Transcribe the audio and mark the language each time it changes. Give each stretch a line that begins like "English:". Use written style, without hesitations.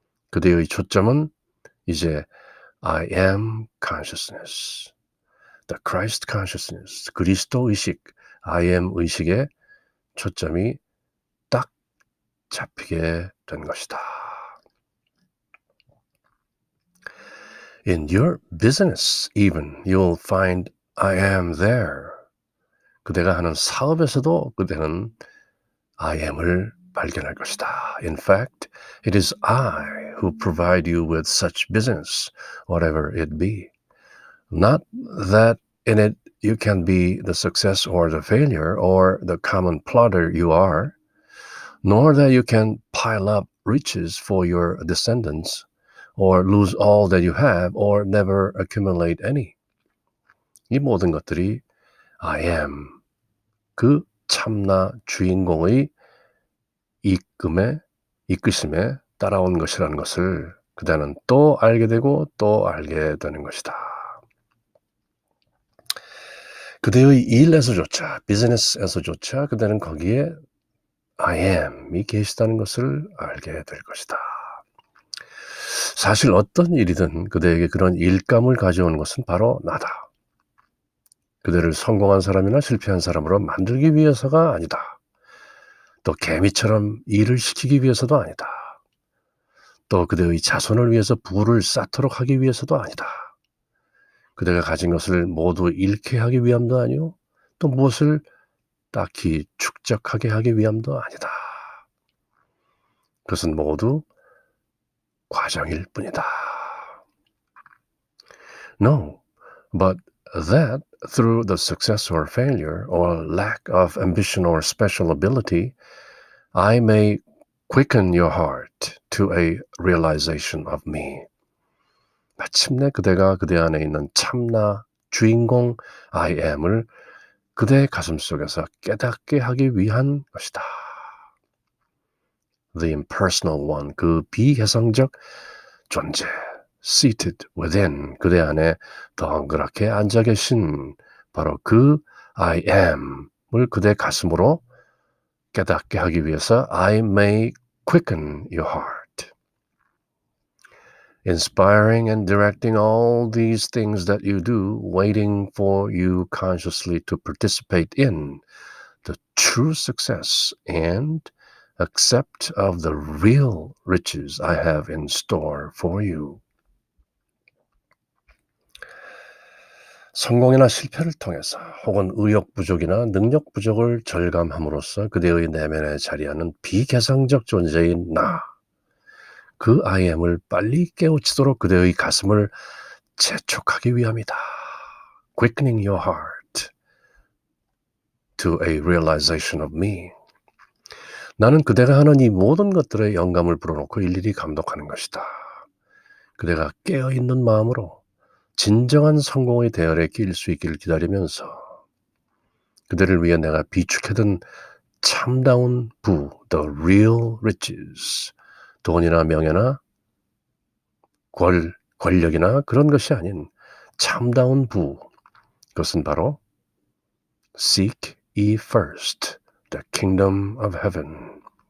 Korean: 그대의 초점은 이제
English: I am consciousness, the Christ consciousness,
Korean: 그리스도 의식, I am 의식에 초점이 딱 잡히게 된 것이다.
English: In your business even, you'll find I am there.
Korean: 그대가 하는 사업에서도 그대는 I am을 발견할 것이다.
English: In fact, it is I who provide you with such business, whatever it be. Not that in it you can be the success or the failure or the common plodder you are, nor that you can pile up riches for your descendants, or lose all that you have, or never accumulate any.
Korean: 이 모든 것들이 I am, 그 참나 주인공의 이끄심에 따라온 것이라는 것을 그대는 또 알게 되고 또 알게 되는 것이다. 그대의 일에서조차, 비즈니스에서조차 그대는 거기에 I am이 계시다는 것을 알게 될 것이다. 사실 어떤 일이든 그대에게 그런 일감을 가져오는 것은 바로 나다. 그대를 성공한 사람이나 실패한 사람으로 만들기 위해서가 아니다. 또 개미처럼 일을 시키기 위해서도 아니다. 또 그대의 자손을 위해서 부를 쌓도록 하기 위해서도 아니다. 그대가 가진 것을 모두 잃게 하기 위함도 아니요. 또 무엇을 딱히 축적하게 하기 위함도 아니다. 그것은 모두 과정일 뿐이다.
English: No, but that through the success or failure or lack of ambition or special ability, I may quicken your heart to a realization of me.
Korean: 마침내 그대가 그대 안에 있는 참나 주인공 I am을 그대의 가슴속에서 깨닫게 하기 위한 것이다.
English: The impersonal one,
Korean: 그 비해성적 존재,
English: seated within,
Korean: 그대 안에 덩그랗게 앉아 계신 바로 그 I am을 그대 가슴으로 깨닫게 하기 위해서
English: I may quicken your heart. Inspiring and directing all these things that you do, waiting for you consciously to participate in the true success and accept of the real riches I have in store for you.
Korean: 성공이나 실패를 통해서 혹은 의욕 부족이나 능력 부족을 절감함으로써 그대의 내면에 자리하는 비개성적 존재인 나, 그 I am을 빨리 깨우치도록 그대의 가슴을 재촉하기 위함이다.
English: Quickening your heart to a realization of me.
Korean: 나는 그대가 하는 이 모든 것들에 영감을 불어넣고 일일이 감독하는 것이다. 그대가 깨어있는 마음으로 진정한 성공의 대열에 끼일 수 있기를 기다리면서 그대를 위해 내가 비축해둔 참다운 부,
English: the real riches,
Korean: 돈이나 명예나 권력이나 그런 것이 아닌 참다운 부, 그것은 바로
English: Seek ye first the kingdom of heaven.